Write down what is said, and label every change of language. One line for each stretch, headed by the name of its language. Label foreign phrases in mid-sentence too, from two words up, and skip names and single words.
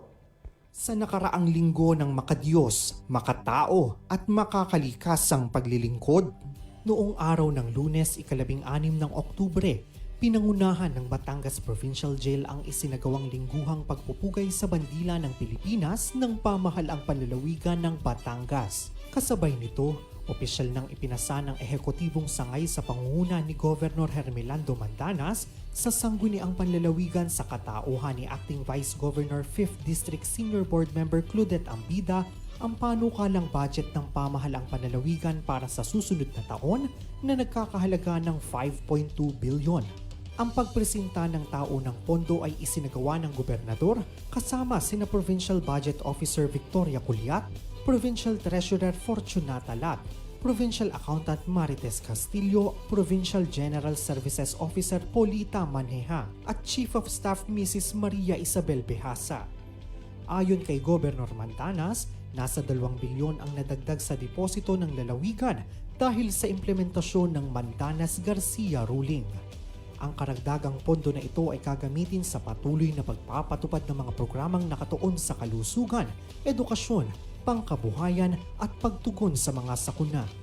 Filipino: Sa nakaraang linggo ng makadiyos, makatao at makakalikasang paglilingkod, noong araw ng Lunes, 16 ng Oktubre, pinangunahan ng Batangas Provincial Jail ang isinagawang lingguhang pagpupugay sa bandila ng Pilipinas ng pamahalaang panlalawigan ng Batangas. Kasabay nito, opisyal nang ipinasa ng ehekutibong sangay sa pangunguna ni Governor Hermelando Mandanas sa sangguniang panlalawigan sa katauhan ni
English: Acting Vice Governor 5th District Senior Board Member
Filipino: Claudette Ambida ang panukalang budget ng pamahalaang panlalawigan para sa susunod na taon na nagkakahalaga ng 5.2 bilyon. Ang pagpresenta ng taunang pondo ay isinagawa ng gobernador kasama sina
English: Provincial Budget Officer
Filipino: Victoria Culiat,
English: Provincial Treasurer
Filipino: Fortunata Lat,
English: Provincial Accountant
Filipino: Marites Castillo,
English: Provincial General Services Officer
Filipino: Polita Manheha at
English: Chief of Staff
Filipino: Mrs. Maria Isabel Behasa. Ayon kay Governor Mandanas, nasa 2 bilyon ang nadagdag sa deposito ng lalawigan dahil sa implementasyon ng Mandanas-Garcia ruling. Ang karagdagang pondo na ito ay gagamitin sa patuloy na pagpapatupad ng mga programang nakatuon sa kalusugan, edukasyon, pangkabuhayan at pagtugon sa mga sakuna.